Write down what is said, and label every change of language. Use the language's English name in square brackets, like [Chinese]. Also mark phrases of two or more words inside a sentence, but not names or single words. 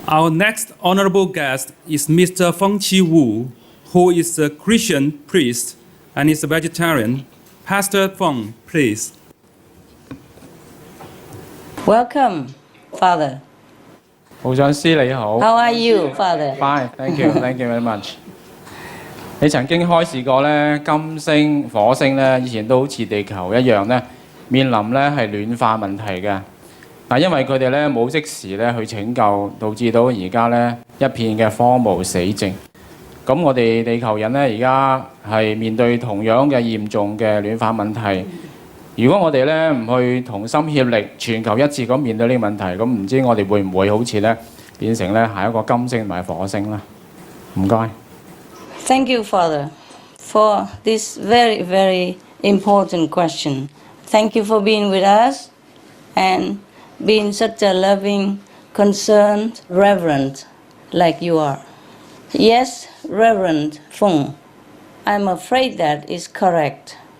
[English] Our next honorable guest is Mr. Fengqi Wu, who is a Christian priest and is a vegetarian. Pastor Feng, please. Welcome, Father. [Cantonese] 無上師你好 [English] How are you, Father? ，Fine, thank you very much。 [Cantonese] 你曾經開示過咧，金星、火星咧，以前都好似地球一樣咧，面臨咧係暖化問題嘅。但因為佢哋咧冇即時咧去拯救，導致到而家咧一片嘅荒蕪死靜。咁我哋地球人咧而家係面對同樣嘅嚴重嘅暖化問題。如果我哋咧唔去同心協力、全球一致咁面對呢個問題，咁唔知我哋會唔會好似咧變成咧下一個金星同埋火星啦？唔該。 [English] Thank you, Father, for this very, very important question. Thank you for being with us and being such a loving, concerned, reverend like you are. Yes, Reverend Feng, I'm afraid that is correct.